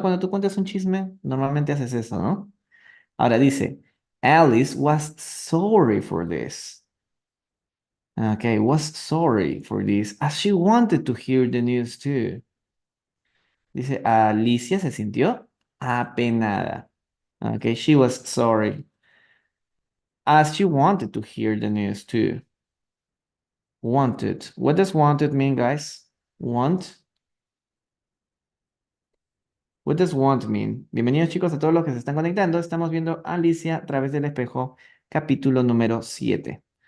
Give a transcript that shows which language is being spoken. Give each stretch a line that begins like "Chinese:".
Spanish: Cuando tú cuentas un chisme, normalmente haces eso, ¿no? Ahora dice,
English: Alice was sorry for this. Okay, was sorry for this, as she wanted to hear the news too.
Spanish: Dice, Alicia se sintió apenada.
English: Okay, she was sorry, as she wanted to hear the news too. Wanted. What does wanted mean, guys? Want. What does want mean?
Spanish: Bienvenidos chicos a todos los que se están conectando. Estamos viendo a Alicia a través del espejo, capítulo número 7.